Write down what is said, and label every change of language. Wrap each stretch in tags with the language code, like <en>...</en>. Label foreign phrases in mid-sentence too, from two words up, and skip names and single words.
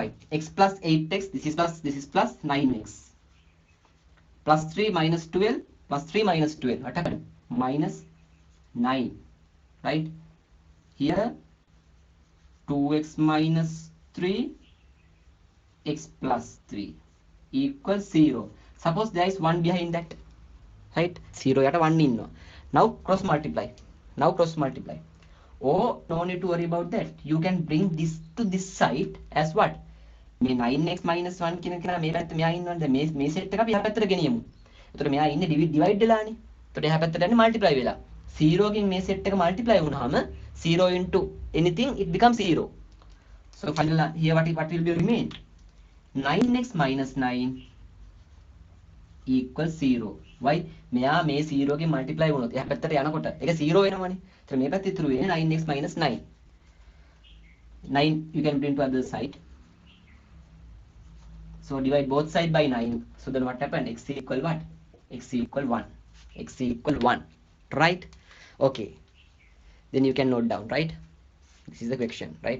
<en>X plus 8x, this is plus 9x plus 3 minus 12 plus 3 minus 12. What happened? Minus 9. Right? Here 2x minus 3 x plus 3 equals 0. Suppose there is 1 behind that.</en> <si>Right? 0 යට 1 ඉන්නවා.</si> <en>Now cross multiply. Oh, no need to worry about that. You can bring this to this side as what?</en> <si>මේ 9x minus 1 කියන කෙනා මේ පැත්ත මෙයා ඉන්නවනේ. දැන් මේ සෙට් එක අපි එහා පැත්තට ගෙනියමු. එතකොට මෙයා ඉන්නේ divide වෙලානේ. එතකොට එහා පැත්තට යන්නේ multiply වෙලා. 0 කින් මේ සෙට් එක multiply වුණාම</si> <en>0 into anything it becomes 0. So finally here what will be remain? 9x minus 9 equals 0. Why?</en> <si>මෙයා මේ 0 ගෙන් multiply වුණොත් එහා පැත්තට යනකොට ඒක 0 වෙනවනේ. ඒතර මේ පැත්තේ ඉතුරු වෙන්නේ 9x minus 9.</si> <en>9 you can bring to other side. So divide both sides by 9. So then what happened? X equal what? X equal 1. X equal 1. Right? Okay. Then you can note down, right? This is the question, right?</en>